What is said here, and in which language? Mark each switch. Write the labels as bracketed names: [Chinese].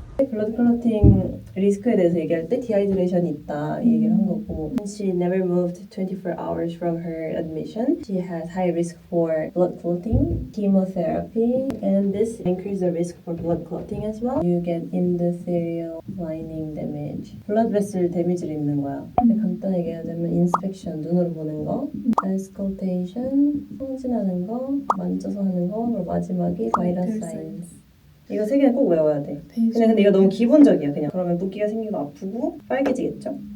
[Korean] 블러드 클로팅 리스크에 대해서 얘기할 때 디하이드레이션이 있다 이 얘기를 한 거고 [English] She never moved 24 hours from her admission. She has high risk for blood clotting, chemotherapy, and this increases the risk for blood clotting as well. You get endothelial lining damage. [Korean] blood vessel 데미지를 입는 거야. 근데 간단하게 얘기하자면 inspection, 눈으로 보는 거, auscultation, 성진하는 거, 만져서 하는 거, 그리고 마지막이 vital signs. 이거 세 개는 꼭 외워야 돼. 근데 이거 너무 기본적이야 그냥. 그러면 붓기가 생기고 아프고 빨개지겠죠?